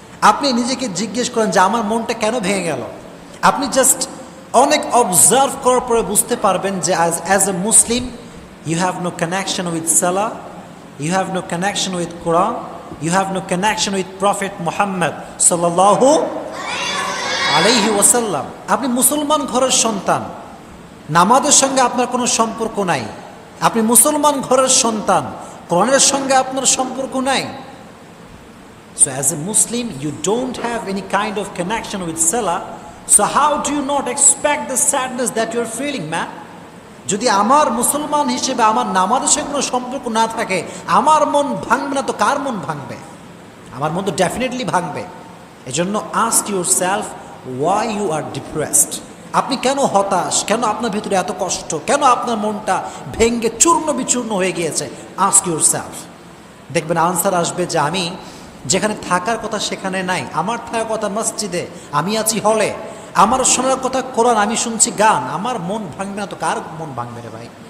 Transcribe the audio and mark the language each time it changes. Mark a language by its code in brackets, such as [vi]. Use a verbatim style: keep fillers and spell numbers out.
[bn] আপনি নিজেকে জিজ্ঞেস করেন যে আমার মনটা কেন ভেঙে গেল। আপনি জাস্ট অনেক অবজার্ভ করার পরে বুঝতে পারবেন যে [en] As as a Muslim you have no connection with salah, you have no connection with Quran, you have no connection with prophet Muhammad সাল্লাল্লাহু আলাইহি ওয়াসাল্লাম। [bn] আপনি মুসলমান ঘরের সন্তান, নামাজের সঙ্গে আপনার কোনো সম্পর্ক নাই। আপনি মুসলমান ঘরের সন্তান, কোরআনের সঙ্গে আপনার সম্পর্ক নাই। [en] So as a Muslim, you don't have any kind of connection with Salah. So how do you not expect the sadness that you are feeling, man? [bn] যদি আমার মুসলমান হিসেবে আমার নামাজের সঙ্গে কোনো সম্পর্ক না থাকে, আমার মন ভাঙবে না তো কার মন ভাঙবে? আমার মন তো ডেফিনেটলি ভাঙবে। এজন্য [en] ask yourself why you are depressed. [bn] আপনি কেন হতাশ, কেন আপনার ভিতরে এত কষ্ট, কেন আপনার মনটা ভেঙে চূর্ণ বিচূর্ণ হয়ে গিয়েছে? [en] ask yourself. [bn] দেখবেন আনসার আসবে যে আমি যেখানে থাকার কথা সেখানে নাই, আমার থাকার কথা মসজিদে, আমি আছি হলে, আমার শোনার কথা কোরআন, আমি শুনছি গান, আমার মন ভাঙবে না তো কার মন ভাঙবে রে ভাই?